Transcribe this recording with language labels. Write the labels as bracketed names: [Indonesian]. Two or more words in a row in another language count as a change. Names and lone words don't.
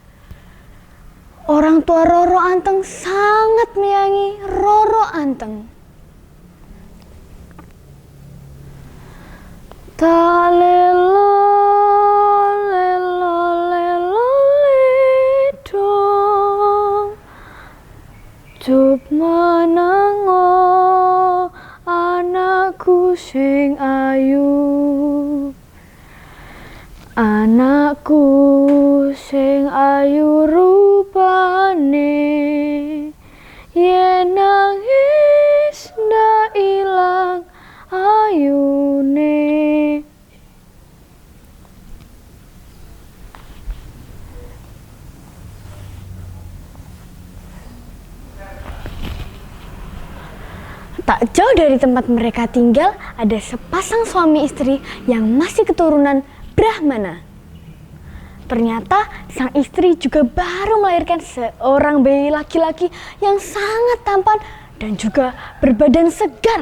[Indonesian] Orang tua Roro Anteng sangat menyayangi Roro Anteng. [Javanese] Ta lelo lelo lelo ledo Cup menango anakku sing ayu, anakku sing ayu rupane, yen nangis ndak ilang ayune. [Indonesian] Tak jauh dari tempat mereka tinggal ada sepasang suami istri yang masih keturunan Brahmana. Ternyata sang istri juga baru melahirkan seorang bayi laki-laki yang sangat tampan dan juga berbadan segar.